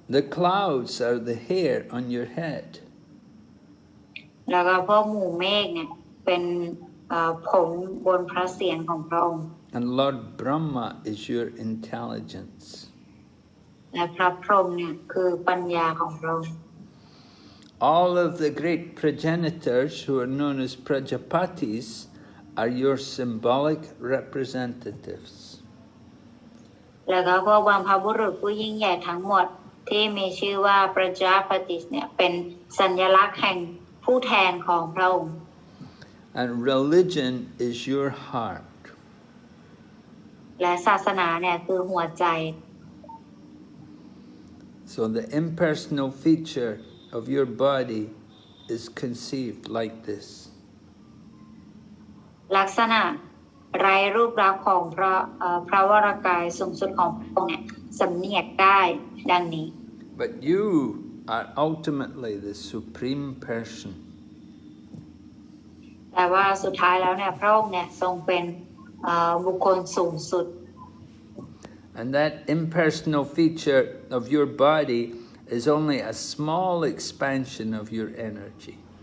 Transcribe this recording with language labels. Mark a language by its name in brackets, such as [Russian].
[English] The clouds are the hair on your head. [Thai] แล้วก็พวกหมู่เมฆเนี่ยเป็นผมบนพระเศียรของพระองค์ [English] And Lord Brahma is your intelligence. [Thai] และพระพรหมเนี่ยคือปัญญาของพระองค์ [English] All of the great progenitors who are known as Prajapatis are your symbolic representatives. [Thai] แล้วก็พวกบรรพบุรุษผู้ยิ่งใหญ่ทั้งหมดที่มีชื่อว่าประจาปติเนี่ยเป็นสัญลักษณ์แห่งผู้แทนของพระองค์ [English] And religion is your heart. [Thai] และศาสนาเนี่ยคือหัวใจ [English] So the impersonal feature of your body is conceived like this. [Thai] ลักษณะไร้รูปลักษณ์ของพระวรกายสูงสุดของพระองค์เนี่ยสำเนียกได้ดังนี้ [English] But you are ultimately the supreme person. [Thai] แต่ว่าสุดท้ายแล้วเนี่ยพระองค์เนี่ยทรงเป็นบุคคลสูงสุด [English] And that impersonal feature of your body is only a small expansion of your energy.